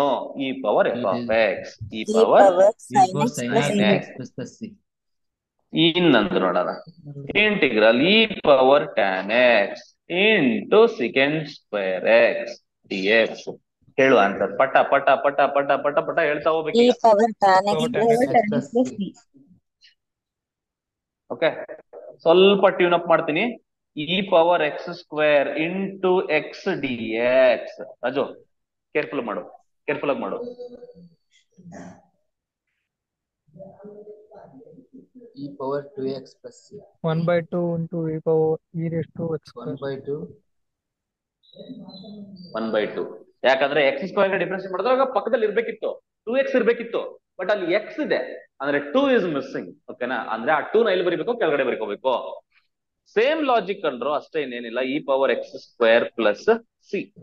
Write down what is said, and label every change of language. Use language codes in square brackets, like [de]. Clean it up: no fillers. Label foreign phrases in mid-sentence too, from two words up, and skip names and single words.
[en] e ಪವರ್ f(x). e ಪವರ್ sin x. [kn] ಇನ್ನೊಂದು ನೋಡೋಣ. [en] integral e power tan x into secant square x dx. [kn] ಹೇಳು ಆನ್ಸರ್. ಪಟ ಪಟ ಪಟ ಪಟ ಪಟ ಪಟ ಹೇಳ್ತಾ ಹೋಗ್ಬೇಕು. [en] e power tan x plus c. [kn] ಓಕೆ, ಸ್ವಲ್ಪ [en] tune up [kn] ಮಾಡ್ತೀನಿ. [en] e power x² into x dx. [kn] ರಾಜು ಕೇರ್ಫುಲ್ ಮಾಡು, ಕೇರ್ಫುಲ್ ಆಗಿ ಮಾಡು. [en] e power 2x plus c. 1/2 into e power e raised to x square. 1/2. [kn] ಯಾಕಂದ್ರೆ x² ಡಿಫ್ರೆನ್ಸ್ ಮಾಡಿದಾಗ ಪಕ್ಕದಲ್ಲಿ ಇರ್ಬೇಕಿತ್ತು, 2x ಇರ್ಬೇಕಿತ್ತು. ಬಟ್ ಅಲ್ಲಿ x ಇದೆ, ಅಂದ್ರೆ [en] 2 is missing. [kn] ಓಕೆನಾ, ಅಂದ್ರೆ ಆ 2 ನ ಎಲ್ಲಿ ಬರೀಬೇಕು? ಕೆಳಗಡೆ ಬರೀಕೋಬೇಕು. [en] same logic [kn] ಕಂಡ್ರು ಅಷ್ಟೇ, ಇನ್ನೇನಿಲ್ಲ. [en] e power x² plus c.